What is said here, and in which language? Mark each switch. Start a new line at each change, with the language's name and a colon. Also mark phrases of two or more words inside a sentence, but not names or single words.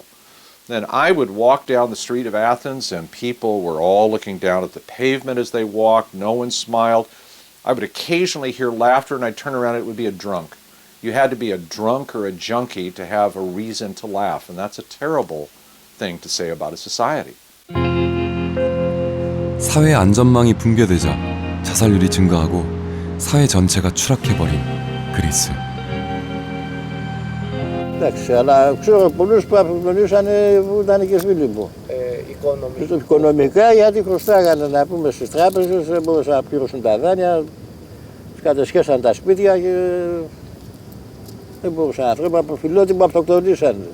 English: Then I would walk down the street of Athens and people were all looking down at the pavement as they walked. No one smiled. I would occasionally hear laughter and I'd turn around and it would be a drunk. You had to be a drunk or a junkie to have a reason to laugh, and that's a terrible thing to say about a society.
Korean: 사회 안전망이 붕괴되자 자살률이 증가하고 사회 전체가 추락해버린 그리스.
Greek: Εντάξει, αλλά ξέρω πολλούς που απομονήσανε που ήταν και φίλοι μου. Οικονομικά, γιατί χρωστάγανε να πούμε στις τράπεζες, δεν μπορούσαν να πληρώσουν τα δάνεια, κατεσχέσαν τα σπίτια και δεν μπορούσαν να τρέπουν από φιλότιμο αυτοκτονήσαν.